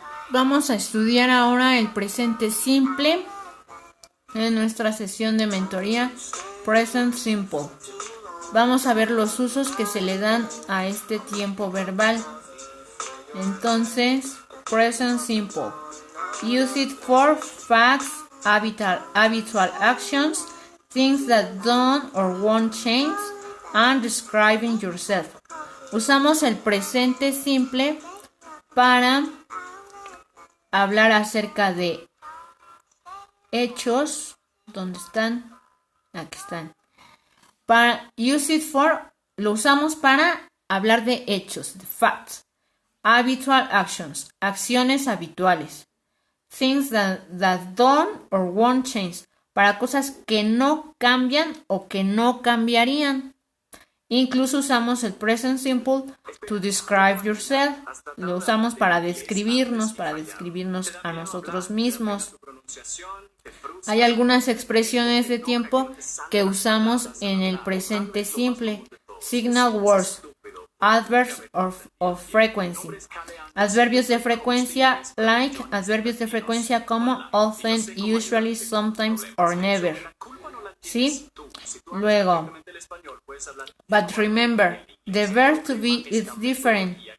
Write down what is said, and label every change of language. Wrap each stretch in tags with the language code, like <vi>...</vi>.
<es>Vamos a estudiar ahora el presente simple en nuestra sesión de mentoría Present Simple. Vamos a ver los usos que se le dan a este tiempo verbal. Entonces, Present Simple.</es> <en>Use it for facts, habitual actions, things that don't or won't change, and describing yourself.</en> <es>Usamos el presente simple para hablar acerca de hechos. ¿Dónde están? Aquí están. Para</es> <en>use it for,</en> <es>lo usamos para hablar de hechos, de facts.</es> <en>Habitual actions,</en> <es>acciones habituales.</es> <en>Things that don't or won't change,</en> <es>para cosas que no cambian o que no cambiarían. Incluso usamos el present simple</es> <en>to describe yourself.</en> <es>Lo usamos para describirnos a nosotros mismos. Hay algunas expresiones de tiempo que usamos en el presente simple.</es> <en>Signal words, adverbs of frequency.</en> <es>Adverbios de frecuencia like, adverbios de frecuencia como</es> <en>often, usually, sometimes or never.</en> <es>¿Sí?</es> <en>Luego, but remember, the verb to be is different.</en>